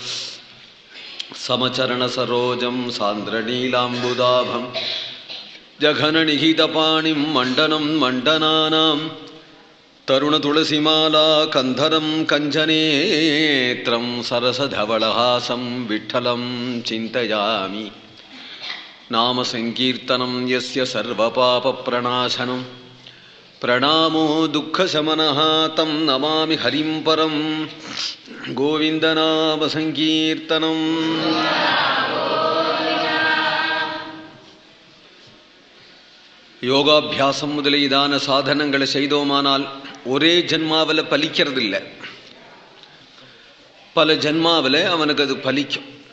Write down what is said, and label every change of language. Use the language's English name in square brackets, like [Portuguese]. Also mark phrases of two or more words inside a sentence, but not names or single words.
[Sanskrit] समचरण सरोजं सान्द्रनीलाम्बुदाभं जघननिहितपाणिं मण्डनं मण्डनानां तरुणतुलसीमाला कन्धरं कञ्जनेत्रं सरसधवलहासं विठ्ठलं चिन्तयामि। नाम संकीर्तनं यस्य सर्वपापप्रणाशनं प्रणामो दुःखशमनः तं नमामि हरिं परं। गोविन्दनाम संकीर्तनं। [Tamil] யோகாபியாசம் முதலியதான சாதனங்களை செய்தோமானால் ஒரே ஜென்மாவில் பலிக்கிறதில்லை, பல ஜென்மாவில் அவனுக்கு அது பலிக்கும்.